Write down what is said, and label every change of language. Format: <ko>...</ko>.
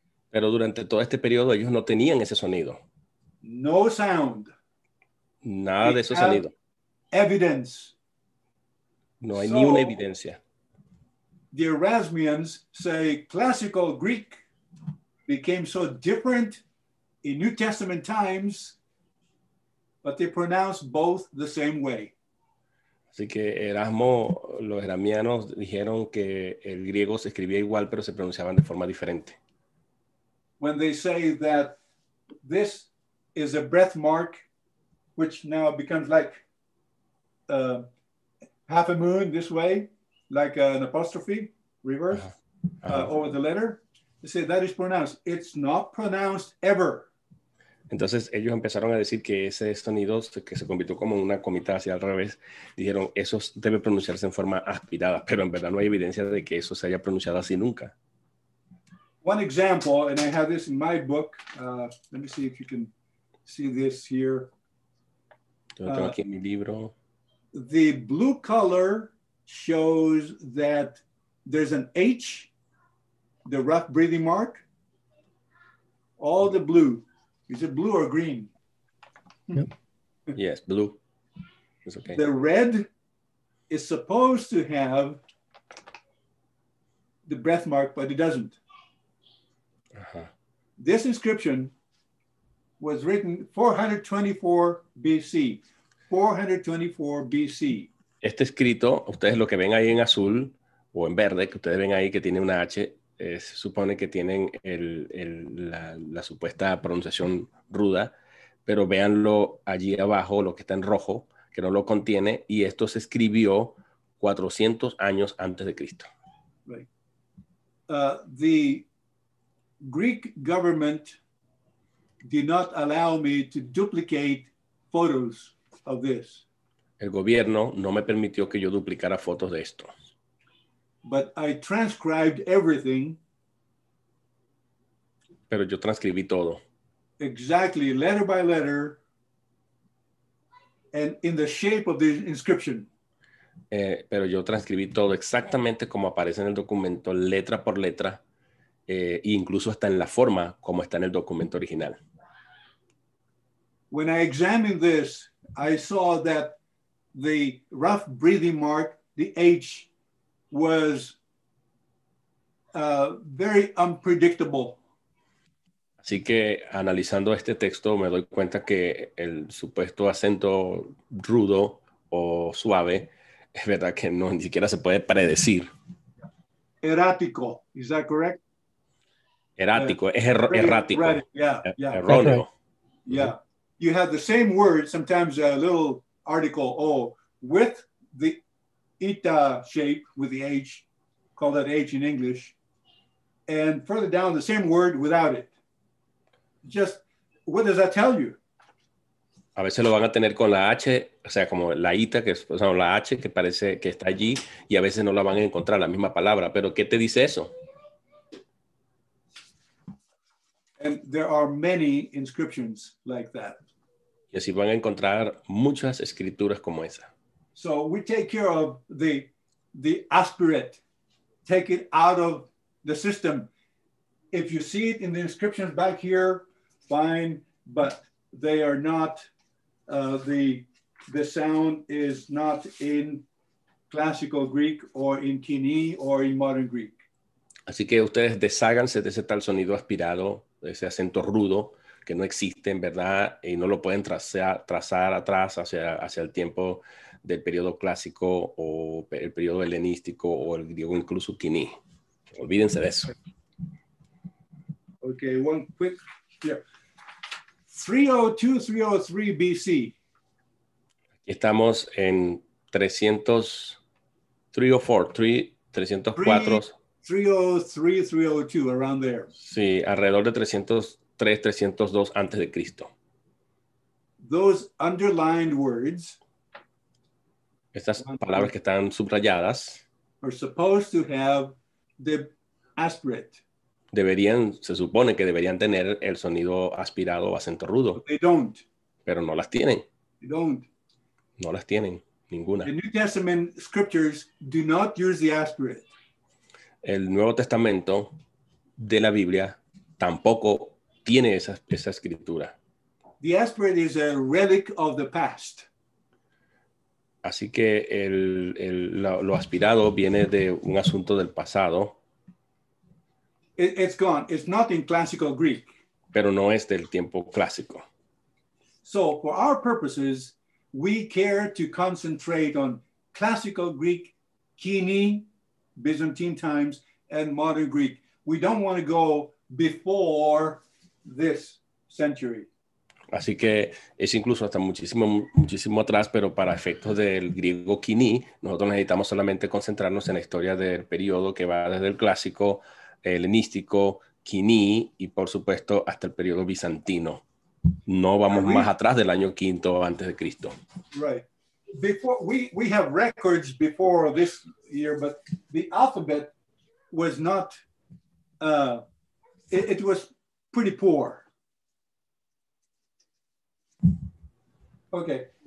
<es>Pero durante todo este periodo ellos no tenían ese sonido.</es> <en>No sound.</en> <es>Nada de ese sonido.</es> <en>Evidence.</en> <es>No hay ni una evidencia.</es> <en>The Erasmians say classical Greek became so different in New Testament times, but they pronounce both the same way.</en> <es>Así que los erasmianos dijeron que el griego se escribía igual, pero se pronunciaban de forma diferente.</es> <en>When they say that this is a breath mark, which now becomes like half a moon this way, like an apostrophe, reverse, over the letter. They say that is pronounced. It's not pronounced ever.</en> <es>Entonces ellos empezaron a decir que ese sonido que se convirtió como una comita hacia al revés, dijeron eso debe pronunciarse en forma aspirada, pero en verdad no hay evidencia de que eso se haya pronunciado así nunca.</es> <en>One example, and I have this in my book. Let me see if you can see this here.</en> <es>Yo lo tengo aquí en mi libro.</es> <en>The blue color shows that there's an H, the rough breathing mark. All the blue. Is it blue or green? Yep. Yes, blue. It's okay. The red is supposed to have the breath mark, but it doesn't. This inscription was written 424 BC. 424 BC.</en> <es>Este escrito, ustedes lo que ven ahí en azul o en verde, que ustedes ven ahí que tiene una H, se supone que tienen la supuesta pronunciación ruda, pero véanlo allí abajo, lo que está en rojo, que no lo contiene, y esto se escribió 400 años antes de Cristo.</es> <en>Right. the Greek government did not allow me to duplicate photos of this.</en> <es>El gobierno no me permitió que yo duplicara fotos de esto.</es> <en>But I transcribed everything.</en> <es>Pero yo transcribí todo.</es> <en>Exactly, letter by letter, and in the shape of the inscription.</en> <es>Pero yo transcribí todo exactamente como aparece en el documento, letra por letra, e incluso hasta en la forma como está en el documento original.</es> <en>When I examined this, I saw that the rough breathing mark, the H, was very unpredictable.</en> <es>Así que analizando este texto me doy cuenta que el supuesto acento rudo o suave es verdad que no, ni siquiera se puede predecir.</es> <en>Errático, is that correct?</en> <es>Erático, es errático.</es> <en>Erratic, yeah, yeah.</en> <es>Erróneo.</es> <en>Yeah. You have the same word, sometimes a little article O, with the eta shape, with the H, call that H in English, and further down the same word without it. Just, what does that tell you?</en> <es>A veces lo van a tener con la H, o sea, como la ita, que es, o sea, la H que parece que está allí, y a veces no la van a encontrar la misma palabra. Pero ¿qué te dice eso?</es> <en>And there are many inscriptions like that.</en> <es>Y así van a encontrar muchas escrituras como esa.</es> <en>So we take care of the aspirate, take it out of the system. If you see it in the inscriptions back here, fine, but they are not, the sound is not in classical Greek or in Koiné or in modern Greek.</en> <es>Así que ustedes desháganse de ese tal sonido aspirado, de ese acento rudo, que no existe en verdad y no lo pueden trazar atrás hacia el tiempo del periodo clásico o el periodo helenístico o el griego incluso Koiné. Olvídense de eso.</es> <en>Okay, one quick, yeah. 302, 303 BC.</en> <es>Estamos en 304, 304.</es> <en>303, 302, around there.</en> <es>Sí, alrededor de 303, 302 antes de Cristo.</es> <en>Those underlined words,</en> <es>estas palabras que están subrayadas,</es> <en>are supposed to have the aspirate.</en> <es>Se supone que deberían tener el sonido aspirado o acento rudo.</es> <en>But they don't.</en> <es>Pero no las tienen.</es> <en>They don't.</en> <es>No las tienen, ninguna.</es> <en>The New Testament scriptures do not use the aspirate.</en> <es>El Nuevo Testamento de la Biblia tampoco tiene esa escritura.</es> <en>The aspirate is a relic of the past.</en> <es>Así que lo aspirado viene de un asunto del pasado.</es> <en>It's gone. It's not in classical Greek.</en> <es>Pero no es del tiempo clásico.</es> <en>So for our purposes, we care to concentrate on classical Greek, Koiné, Byzantine times, and modern Greek. We don't want to go before this century.</en> <es>Así que es incluso hasta muchísimo atrás, pero para efectos del griego Koiné, nosotros necesitamos solamente concentrarnos en la historia del periodo que va desde el clásico, helenístico, Koiné y por supuesto hasta el periodo bizantino. No vamos más atrás del año V antes de Cristo.</es> <en>Right. Before we have records before this year, but the alphabet was not. It was pretty poor. Okay.</en>